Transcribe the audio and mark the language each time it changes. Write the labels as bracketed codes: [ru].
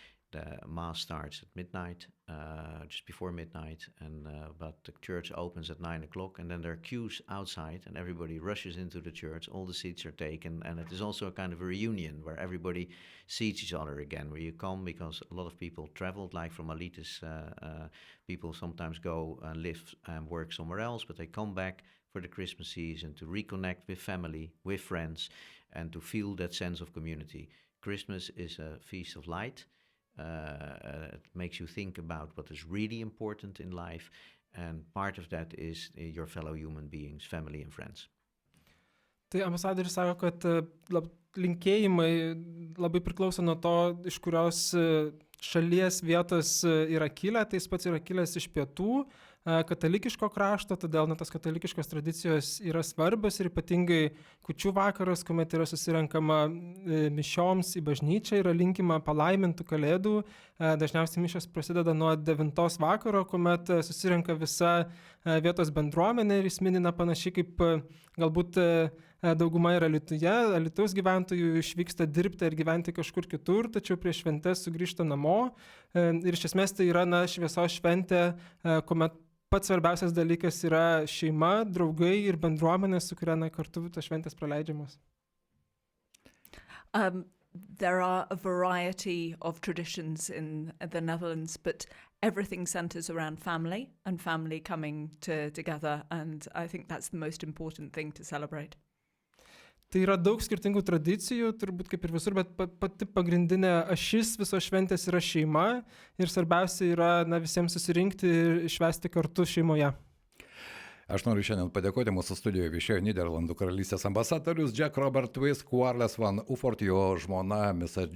[en] The Mass starts at midnight, just before midnight, but the church opens at 9 o'clock, and then there are queues outside, and everybody rushes into the church, all the seats are taken, and it is also a kind of a reunion where everybody sees each other again, where you come because a lot of people traveled, like from Alytus, people sometimes go and live and work somewhere else, but they come back for the Christmas season to reconnect with family, with friends, and to feel that sense of community. Christmas is a feast of light. It makes you think about what is really important in life, and part of that is your fellow human beings, family and friends. [lt] Tai ambasadorius sako, kad linkėjimai labai priklauso nuo to, iš kurios šalies vietos yra kilę. Tai jis pats yra kilęs iš pietų, katalikiško krašto, todėl tos katalikiškos tradicijos yra svarbios ir ypatingai kūčių vakaras, kuomet yra susirenkama mišioms į bažnyčią, yra linkima palaimintų kalėdų. Dažniausiai mišios prasideda nuo 9 vakaro, kuomet susirenka visa vietos bendruomenė ir jis minina panašiai kaip galbūt dauguma yra Lietuvoje, Alytaus gyventojų išvyksta dirbti ir gyventi kažkur kitur, tačiau prieš šventes sugrįžta namo. Ir iš esmės tai yra šviesos šventė, kuomet pats svarbiausias dalykas yra šeima, draugai ir bendruomenė, su kuria kartu tos šventės praleidžiamos. [en] There are a variety of traditions in the Netherlands, but everything centers around family and family coming together, and I think that's the most important thing to celebrate. [lt] Tai yra daug skirtingų tradicijų, turbūt kaip ir visur, bet pati pagrindinė ašis visos šventės yra šeima ir svarbiausia yra visiems susirinkti ir švęsti kartu šeimoje. Aš noriu šiandien padėkoti mūsų studijoje viešėjo Nyderlandų Karalystės ambasadorius Twiss, Quarles van Ufford, jo žmona Mrs.